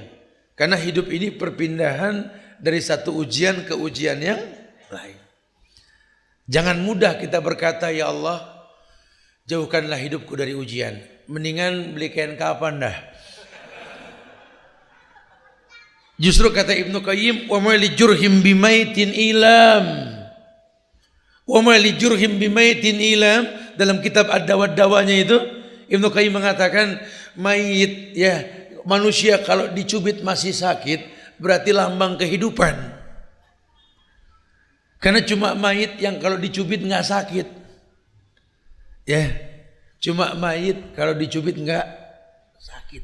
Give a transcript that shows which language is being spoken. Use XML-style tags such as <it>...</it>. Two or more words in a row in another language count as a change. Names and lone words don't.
<id>Karena hidup ini perpindahan dari satu ujian ke ujian yang lain. Jangan mudah kita berkata, ya Allah, jauhkanlah hidupku dari ujian. Mendingan beli kain kapan dah. Justru kata Ibnu Qayyim,</id> <ar>وما لجرح بميت إيلام. وما لجرح بميت إيلام,</ar> <id>dalam kitab Ad-Dawa-Dawanya itu Ibnu Qayyim mengatakan mayit, ya, manusia kalau dicubit masih sakit berarti lambang kehidupan. Karena cuma mayit yang kalau dicubit nggak sakit. Ya, cuma mayit kalau dicubit nggak sakit.</id>